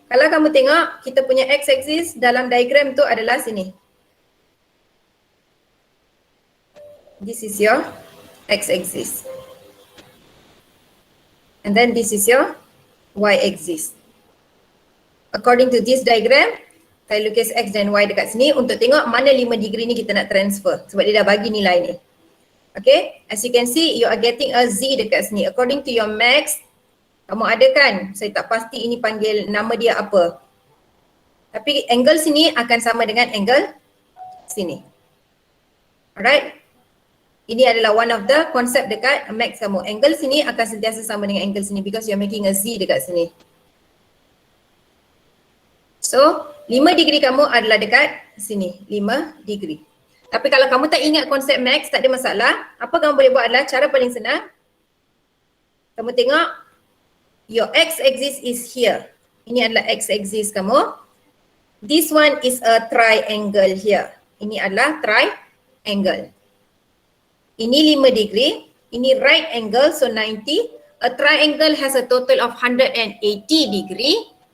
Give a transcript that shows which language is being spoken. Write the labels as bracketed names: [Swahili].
[Malay] Kalau kamu tengok kita punya X axis dalam diagram tu adalah sini. [English] This is your x-axis. And then this is your y-axis. according to this diagram, [Malay] saya lukis X dan Y dekat sini untuk tengok mana 5 degree ni kita nak transfer sebab dia dah bagi nilai ni. [English] Okay, as you can see, you are getting a Z dekat sini. According to your max, [Malay] kamu ada kan? Saya tak pasti ini panggil nama dia apa. Tapi angle sini akan sama dengan angle sini. Alright. Ini adalah one of the concept dekat max kamu. Angle sini akan sentiasa sama dengan angle sini [English] because you are making a Z [Malay] dekat sini. So, 5 degree kamu adalah dekat sini. 5 degree. Tapi kalau kamu tak ingat konsep max, tak ada masalah. Apa kamu boleh buat adalah cara paling senang. Kamu tengok, [English] your x-axis is here. [Malay] Ini adalah x-axis kamu. [English] This one is a triangle here. [Malay] Ini adalah triangle. Ini 5 degree. [English] Ini right angle, so 90. A triangle has a total of 180 degree.